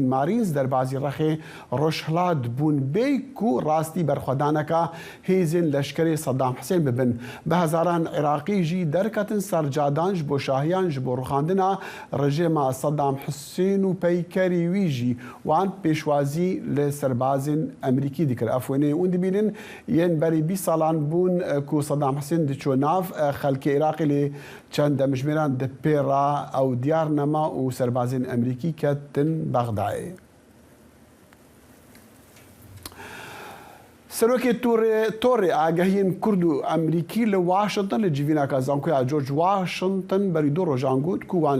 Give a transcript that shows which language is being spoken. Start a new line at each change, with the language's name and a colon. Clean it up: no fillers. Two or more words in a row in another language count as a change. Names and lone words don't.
Kurdish: مارینز دەربازی ڕەخێ ڕۆژهڵات بوون بێک و ڕاستی بەرخۆدانەکە هێزن لەشکری سەدام حسێن ببن هزاران عێراقیژی دەرکەتن سەرجادانش بۆ شاهیانش بۆ ڕوخاندنە ڕژێمە سەدام حسێن و پەیکەری ویژی وان پێشوازی لە سەربازین ئەمریکی دیکرد ئەفوێنەی اون دبینن یەن بەری 20 ساڵان بوون کو سەدام حسێن دچۆ ناو خەلکی عێراقی لێ چەند دەمژمێران دپێڕا ئەو دیار نەما و سەربازین ئەمریکی کەتن بەغدایێ. سەرۆکی تۆڕێ ئاگەهین کورد و ئەمریکی لە واشنتن لە جیڤیناکە زانکۆیا جۆرج واشنتن بەری دۆ ڕۆژان گوت کووان